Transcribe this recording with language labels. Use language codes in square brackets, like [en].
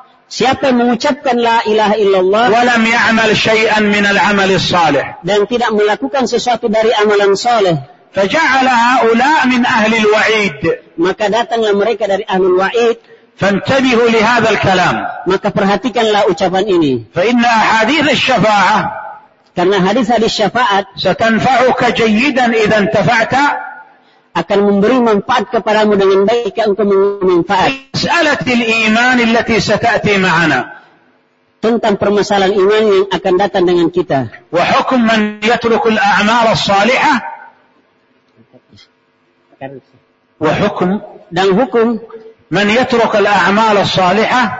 [id] Siapa yang mengucapkan [ar] لا إله إلا الله. وَلَمْ يَعْمَلْ شَيْئًا مِنَ الْعَمَلِ الصَّالِحِ. [id] Dan tidak melakukan sesuatu dari amalan soleh. [ar] فَجَعَلَ هَؤُلَاء مِنْ أَهْلِ الْوَعِيدِ. [id] Maka datanglah mereka dari ahli wa'id. [ar] فانتبهوا لهذا الكلام. [id] Maka perhatikanlah ucapan ini. [ar] فإن حديث الشفاعة. [id] Karena hadis-hadis syafaat. [ar] ستنفعك جيدا إذا انتفعت. [id] Akan memberi manfaat kepadamu dengan baik jika engkau memanfaat. [ar] مسألة الإيمان التي ستأتي معنا. [id] Tentang permasalahan iman yang akan datang dengan kita. [ar] وحكم من يترك الأعمال الصالحة. وحكم. [id] Dan hukum. [ar] من يترك الأعمال الصالحة.